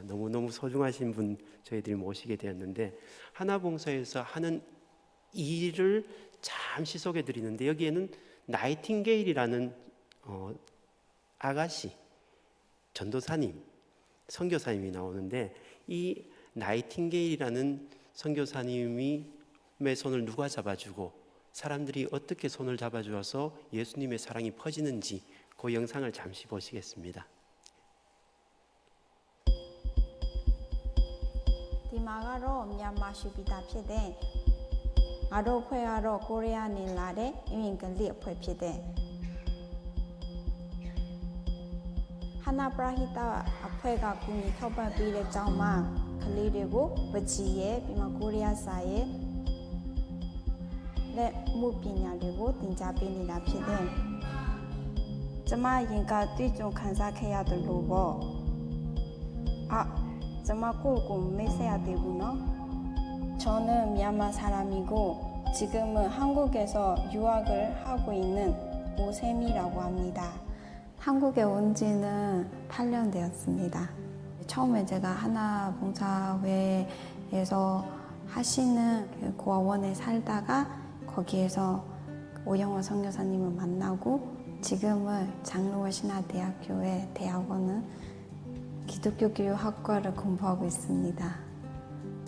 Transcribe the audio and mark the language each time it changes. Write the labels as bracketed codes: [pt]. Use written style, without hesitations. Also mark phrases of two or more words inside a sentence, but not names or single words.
[ko] 너무너무 소중하신 분 저희들이 모시게 되었는데 하나봉사에서 하는 일을 잠시 소개해 드리는데 여기에는 나이팅게일이라는 아가씨 전도사님 선교사님이 나오는데 이 나이팅게일이라는 선교사님의 손을 누가 잡아주고 사람들이 어떻게 손을 잡아주어서 예수님의 사랑이 퍼지는지 그 영상을 잠시 보시겠습니다. [my] 디마가로 미얀마ရှိပြီးသား ဖြစ်တဲ့ ငါတို့ဖွဲ့ကတော့ ကိုရီးယားနေလာတဲ့ အင်္ဂလိပ်အဖွဲ့ဖြစ်တဲ့ 하나 브라히타 အဖွဲ့က ကူညီထောက်ပံ့ပေးတဲ့ကျောင်းမှာ ကလေးတွေကို ပန်းချီရဲ့ ပြီးမှ ကိုရီးယားစာရဲ့ လက်မှုပညာတွေကို သင်ကြားပေးနေတာဖြစ်တယ် ကျမအရင်ကတွေ့ကြုံခံစားခဲ့ရတယ်လို့ပေါ့ ကျမကိုယ့်ကိုမေ့ဆက်ရသေးဘူးနော် [ko] 저는 미얀마 사람이고 지금은 한국에서 유학을 하고 있는 오셈이라고 합니다. 한국에 온 지는 8년 되었습니다. 처음에 제가 하나봉사회에서 하시는 고아원에 살다가 거기에서 오영원 선교사님을 만나고 지금은 장로원 신화대학교의 대학원은 기독교 교육학과를 공부하고 있습니다.